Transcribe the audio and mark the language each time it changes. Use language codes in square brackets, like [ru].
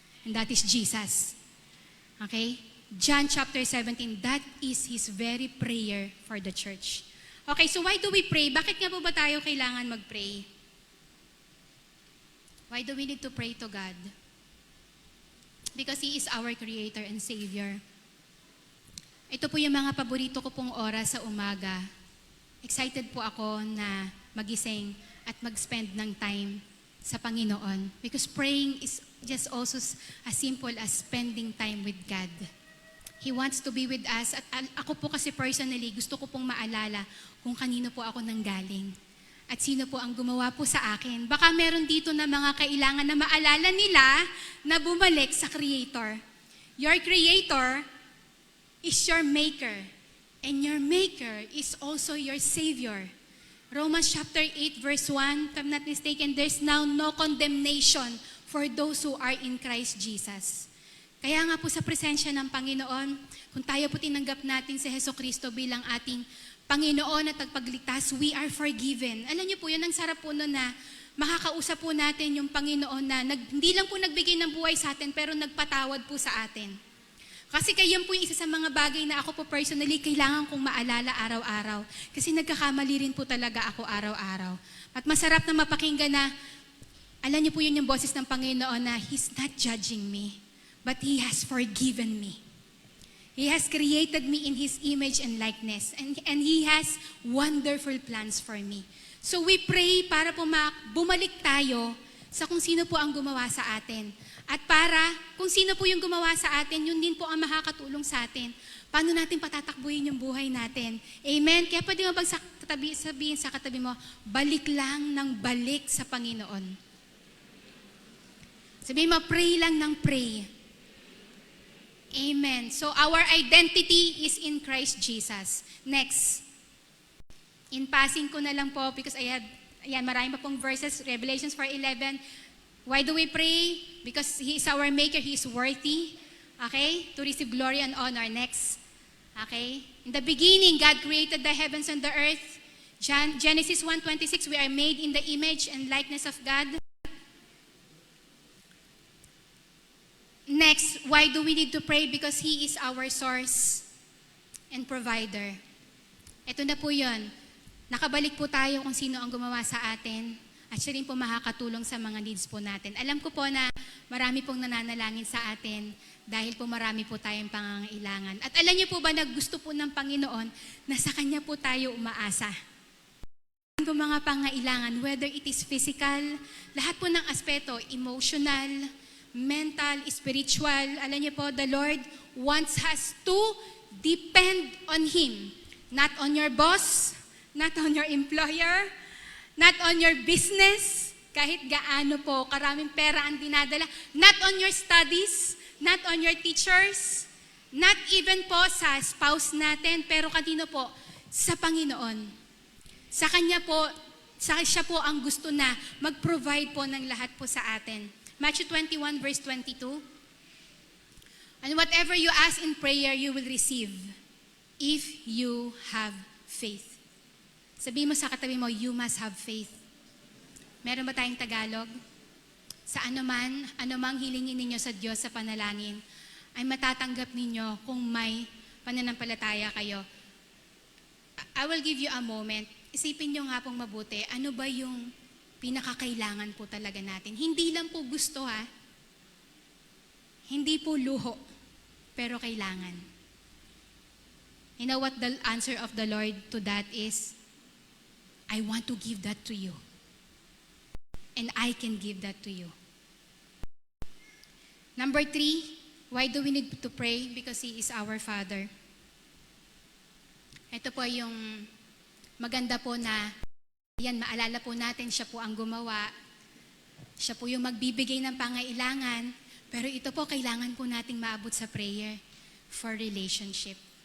[en] And that is Jesus. Okay? John chapter 17, that is his very prayer for the church. Okay, so why do we pray? [tl] Bakit nga po ba tayo kailangan mag-pray? [en] Why do we need to pray to God? Because He is our Creator and Savior. [tl] Ito po yung mga paborito ko pong oras sa umaga. Excited po ako na magising at mag-spend ng time sa Panginoon. [en] Because praying is just also as simple as spending time with God. He wants to be with us. [tl] At ako po kasi personally, gusto ko pong maalala kung kanino po ako nanggaling. At sino po ang gumawa po sa akin. Baka meron dito na mga kailangan na maalala nila na bumalik sa Creator. [en] Your Creator is your Maker. And your Maker is also your Savior. Romans chapter 8 verse 1, if I'm not mistaken, there's now no condemnation for those who are in Christ Jesus. [tl] Kaya nga po sa presensya ng Panginoon, kung tayo po tinanggap natin si Jesucristo bilang ating Panginoon at tagapagligtas, [en] we are forgiven. [tl] Alam niyo po, yun ang sarap po nun na makakausap po natin yung Panginoon na hindi lang po nagbigay ng buhay sa atin, pero nagpatawad po sa atin. Kasi kayo po yung isa sa mga bagay na ako po personally kailangan kong maalala araw-araw. Kasi nagkakamali rin po talaga ako araw-araw. At masarap na mapakinggan na, alam niyo po yun yung boses ng Panginoon na [en] He's not judging me, but He has forgiven me. He has created me in His image and likeness. And He has wonderful plans for me. So we pray [tl] para po bumalik tayo sa kung sino po ang gumawa sa atin. At para kung sino po yung gumawa sa atin, yun din po ang makakatulong sa atin. Paano natin patatakbuhin yung buhay natin? Amen? Kaya pwede mo bang sabihin sa katabi mo, balik lang ng balik sa Panginoon. Sabihin mo, pray lang ng pray. Amen. [en] So our identity is in Christ Jesus. Next. In passing [tl] ko na lang po [en] because [tl] marami pa pong [en] verses, Revelations 4:11. Why do we pray? Because He is our Maker, He is worthy, okay, to receive glory and honor. Next, okay. In the beginning, God created the heavens and the earth. Genesis 1:26, we are made in the image and likeness of God. Next, why do we need to pray? Because He is our source and provider. [tl] Ito na po yun. Nakabalik po tayo kung sino ang gumawa sa atin. At siya rin po makakatulong sa mga needs po natin. Alam ko po na marami pong nananalangin sa atin dahil po marami po tayong pangangailangan. At alam niyo po ba na gusto po ng Panginoon na sa Kanya po tayo umaasa. Po mga pangangailangan, [en] whether it is physical, [tl] lahat po ng aspeto, [en] emotional, mental, spiritual, [tl] alam niyo po, [en] the Lord wants us to depend on Him. Not on your boss, not on your employer, not on your business, [tl] kahit gaano po, karaming pera ang dinadala. [en] Not on your studies, not on your teachers, not even [tl] po sa spouse natin, pero kanino po? Sa Panginoon. Sa Kanya po, siya po ang gusto na mag-provide po ng lahat po sa atin. Matthew 21 verse 22. [en] And whatever you ask in prayer, you will receive if you have faith. [tl] Sabihin mo sa katabi mo, [en] you must have faith. [tl] Meron ba tayong Tagalog? Sa anumang hilingin ninyo sa Diyos sa panalangin, ay matatanggap ninyo kung may pananampalataya kayo. [en] I will give you a moment. [tl] Isipin nyo nga pong mabuti, ano ba yung pinakakailangan po talaga natin? Hindi lang po gusto ha. Hindi po luho, pero kailangan. [en] You know what the answer of the Lord to that is? I want to give that to you. And I can give that to you. Number 3, why do we need to pray? Because He is our Father. [tl] Ito po yung maganda po na, yan, maalala po natin, siya po ang gumawa. Siya po yung magbibigay ng pangailangan. Pero ito po, kailangan po nating maabot sa [en] prayer for relationship.